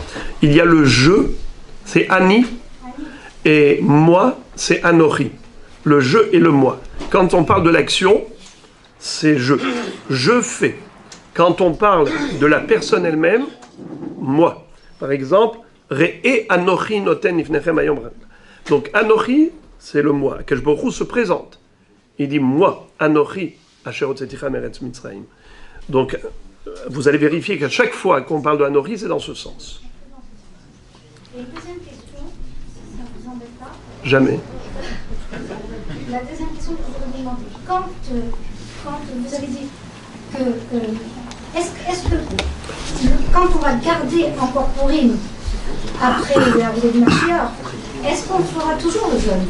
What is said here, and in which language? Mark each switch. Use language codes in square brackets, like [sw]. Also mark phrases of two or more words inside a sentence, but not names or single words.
[fr] Il y a le je, c'est Ani, et moi, c'est Anochi. Le je et le moi. Quand on parle de l'action, c'est je. Je fais. Quand on parle de la personne elle-même, moi. Par exemple, [he] ראה אנכי נותן לפניכם היום. [fr] Donc Anochi, c'est le moi. [he] הקדוש ברוך הוא [fr] se présente. Il dit moi, [he] אנכי, אשר הוצאתיך מארץ מצרים. [fr] Donc, vous allez vérifier qu'à chaque fois qu'on parle de Anochi, c'est dans ce sens. Et deuxième question, si ça ne vous embête pas. Jamais. La deuxième question que je voudrais vous demander. Quand vous avez dit que est-ce que quand on va garder encore Purim après l'arrivée du Mashiach, est-ce qu'on fera toujours le jeûne?